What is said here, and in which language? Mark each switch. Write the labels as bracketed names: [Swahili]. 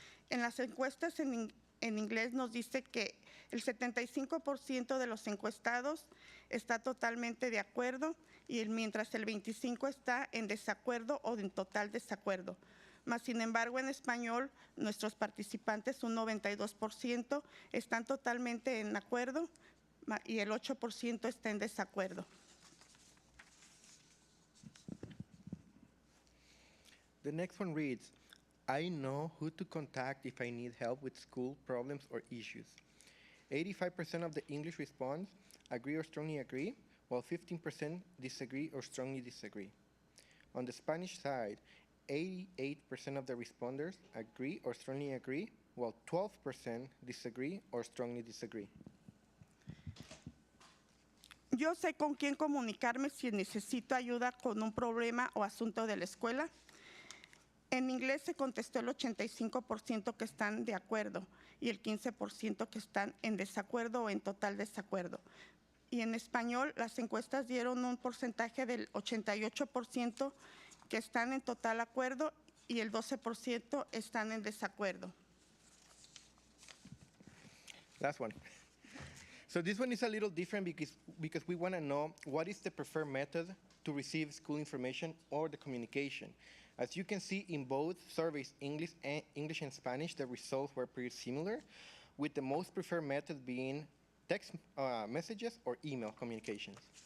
[Spanish] En las encuestas en inglés nos dice que el 75% de los encuestados está totalmente de acuerdo, mientras el 25% está en desacuerdo o en total desacuerdo. Mas, sin embargo, en español, nuestros participantes, un 92%, están totalmente en acuerdo y el 8% está en desacuerdo. [English] The next one reads, I know who to contact if I need help with school problems or issues. 85% of the English response agree or strongly agree, while 15% disagree or strongly disagree. On the Spanish side, 88% of the responders agree or strongly agree, while 12% disagree or strongly disagree. [Spanish] Yo sé con quién comunicarme si necesito ayuda con un problema o asunto de la escuela. En inglés se contestó el 85% que están de acuerdo y el 15% que están en desacuerdo o en total desacuerdo. Y en español, las encuestas dieron un porcentaje del 88% que están en total acuerdo y el 12% están en desacuerdo. [English] Last one. So this one is a little different because we want to know what is the preferred method to receive school information or the communication. As you can see in both surveys, English and Spanish, the results were pretty similar, with the most preferred method being text messages or email communications.